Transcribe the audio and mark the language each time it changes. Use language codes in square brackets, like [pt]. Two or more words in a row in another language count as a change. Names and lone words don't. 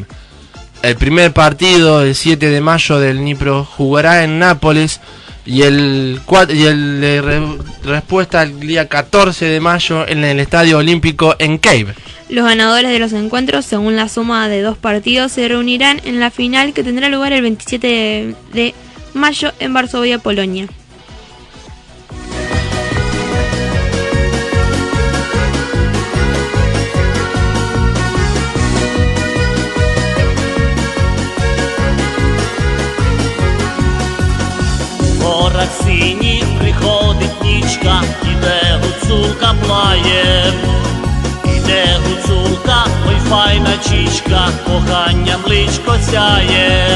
[es] El primer partido, el 7 de mayo del Dnipro, jugará en Nápoles y el respuesta el día 14 de mayo en el Estadio Olímpico en Kiev. Los ganadores de los encuentros, según la suma de 2 partidos, se reunirán en la final que tendrá lugar el 27 de mayo en Varsovia, Polonia. [uk] В горах синіх приходить нічка, іде гуцулка плає, іде гуцулка, ой файна чічка, коханням личко сяє.